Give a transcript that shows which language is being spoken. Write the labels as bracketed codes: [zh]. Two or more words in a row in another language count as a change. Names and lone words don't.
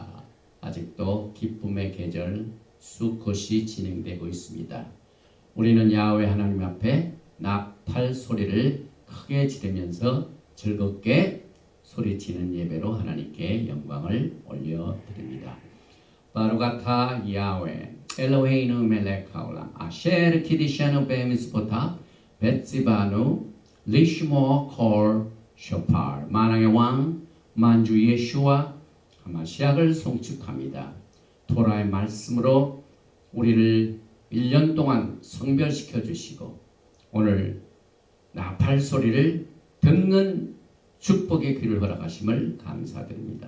[ko] 아직도 기쁨의 계절 수컷이 진행되고 있습니다. 우리는 야하웨 하나님 앞에 나팔 소리를 크게 지르면서 즐겁게 소리치는 예배로 하나님께 영광을 올려드립니다. [he] ברוך אתה יהוה אלוהינו מלך העולם אשר קדשנו במצוותיו וצונו לשמוע קול שופר. [ko] 만왕의 왕 만주 예수와 하마시약을 송축합니다. 토라의 말씀으로 우리를 1년 동안 성별시켜 주시고 오늘 나팔 소리를 듣는 축복의 귀를 허락하심을 감사드립니다.